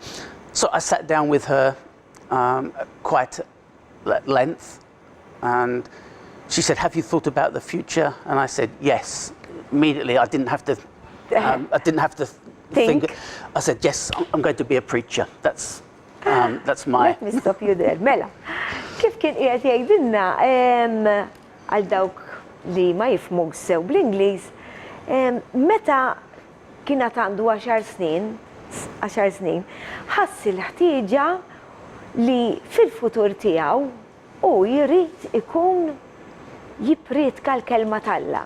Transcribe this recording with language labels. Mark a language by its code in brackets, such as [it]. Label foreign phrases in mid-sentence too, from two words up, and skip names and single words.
[en] So I sat down with her quite at length, and she said, "Have you thought about the future?" And I said, "Yes." Immediately, I didn't have to think. I said, "Yes, I'm going to be a preacher." That's my. Let me stop you there. [mt] Mela, kif kien qiegħed jgħidilna għal dawk li ma jifhmux sew bl-Ingliż, meta kienet għandu 10 snin, ħass il-ħtieġa li fil-futur tiegħu u jrid ikun jippretka l-kelma tal-Alla.